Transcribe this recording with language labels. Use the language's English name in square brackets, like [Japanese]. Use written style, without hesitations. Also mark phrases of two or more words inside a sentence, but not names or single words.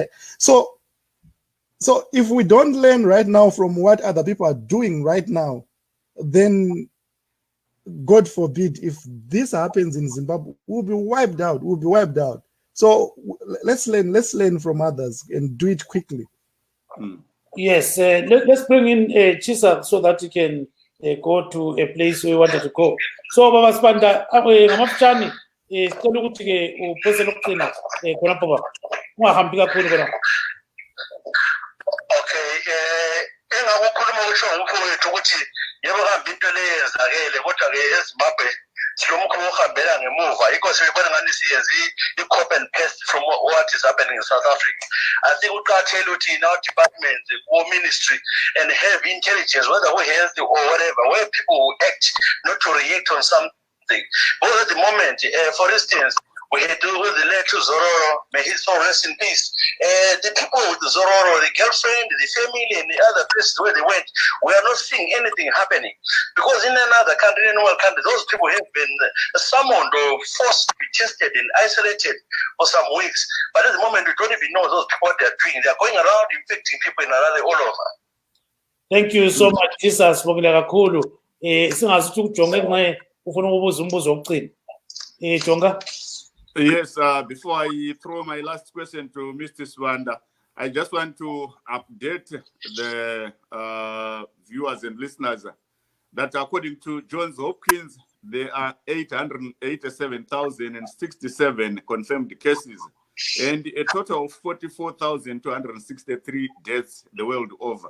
[English] So if we don't learn right now from what other people are doing right now, then God forbid, if this happens in Zimbabwe, we'll be wiped out. So let's learn from others and do it quickly. Yes, let's bring in Chisa so that you can go to a place where we wanted to go. So, [North Ndebele] Baba Sibanda, ngamafutshane sicela ukuthi ke uphose lokugcina khonapho baba. Ungahambi kakhulu khona. Okay, engakukhuluma kusho umfowethu ukuthi yebo kambe into leyenzakele kodwa ke eZimbabwe silomkhuba ohambela ngemuva inkosi ibona ngani siyenze i- [English] copy and paste from what is happening in South Africa. I think [North Ndebele] uqathele ukuthi [English] in our department, war ministry, and have intelligence, whether we healthy or whatever, where people will act, not to react on something. Because at the moment, for instance, we had to with the late Zororo, may his soul rest in peace. The people with the Zororo, the girlfriend, the family, and the other places where they went, we are not seeing anything happening. Because in another country, in one country, those people have been summoned or forced to be tested and isolated for some weeks. But at the moment, we don't even know those people what they are doing. They are going around infecting people in another all over. Thank you so much, Jesus. [North Ndebele] Singazuthi uJonga nxa ufuna ukubuza umbuzo wokucina. Jonga. [English] Yes, before I throw my last question to Mr. Sibanda, I just want to update the viewers and listeners that according to Johns Hopkins, there are 887,067 confirmed cases and a total of 44,263 deaths the world over.